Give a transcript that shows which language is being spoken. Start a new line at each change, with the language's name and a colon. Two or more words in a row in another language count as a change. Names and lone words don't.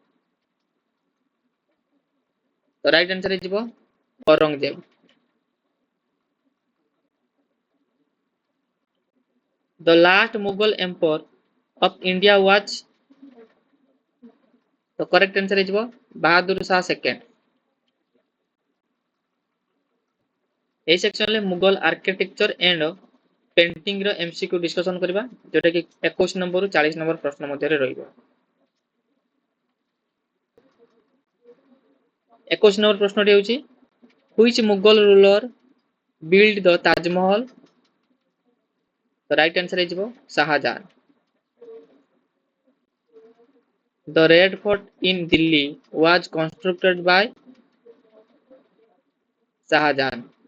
English: The right answer is Aurangzeb. The last Mughal emperor of India was, the correct answer is Bahadur Shah II.
Odia: এই ସେକ୍ସନରେ
English: Mughal architecture and paintingର MCQ discussion
Odia: କରିବା ଯୋଉଟା କି 21 ନମ୍ବରରୁ 40 ନମ୍ବର ପ୍ରଶ୍ନ ମଧ୍ୟରେ ରହିବ। 21 ନମ୍ବର ପ୍ରଶ୍ନଟି ହେଉଛି
English: which Mughal ruler built the Taj Mahal? The right answer is Shah Jahan. The Red Fort in Delhi was constructed by Shah Jahan.